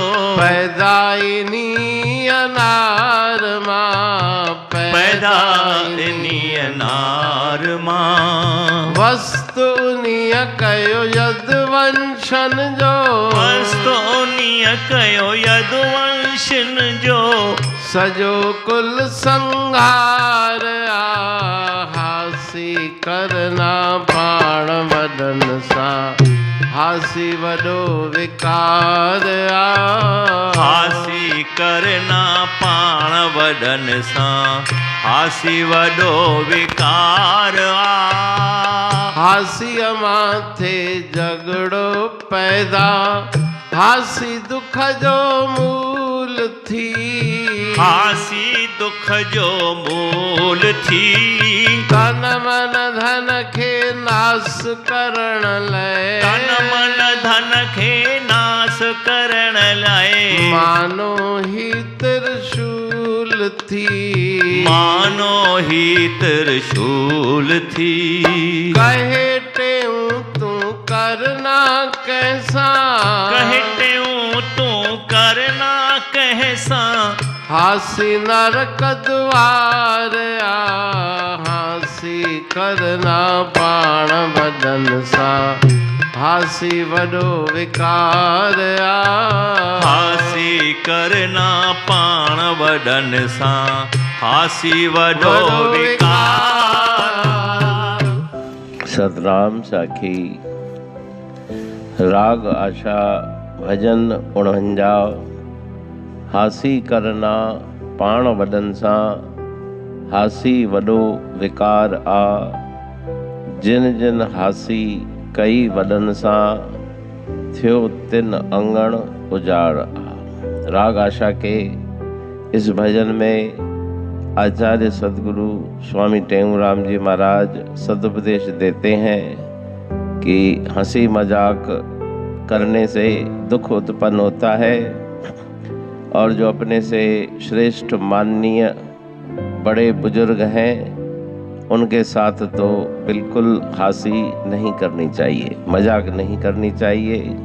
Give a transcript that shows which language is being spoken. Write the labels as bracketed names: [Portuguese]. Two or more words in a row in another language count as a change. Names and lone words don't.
[Sindhi] पैदाइनी अनार मां। पैदाइनी अनार मां। वस्तु निय कयो यदुवंशन जो। वस्तु निय कयो यदुवंशन जो। सजो कुल संहार हासी करना पाण वदन सा। हासी वडो विकार हासी करना पाण वदन वदन सां हासी वॾो विकार आ। हासीअ माथे झगड़ो पैदा, हासी दुख जो मूल थी। हासी दुख जो मूल थी। तन मन धन खे नास करण लाइ, तन मन धन खे नास करण लाइ मानो ही त्रिशूल थी। मानो ही त्रिशूल थी। कहे टेऊं तू करना कैसा, कहे टेऊं तू करना कैसा। हासी नरक द्वार आ, हासी करना पाण वदन सां हासी वॾो विकार आ। हासी करना पाण वॾन सां हासी वॾो विकार। सतनाम साखी। राग आशा भजन 49। हासी करना पाण वॾन सां हासी वॾो विकार आ। जिन जिन हासी कई वॾन सां थियो तिन अंगण उजाड़ आ। [Hindi] राग आशा के इस भजन में आचार्य सदगुरु स्वामी टेऊराम जी महाराज सदुपदेश देते हैं कि हंसी मजाक करने से दुख उत्पन्न होता है और जो अपने से श्रेष्ठ माननीय बड़े बुजुर्ग हैं उनके साथ तो बिल्कुल हंसी नहीं करनी चाहिए, मजाक नहीं करनी चाहिए।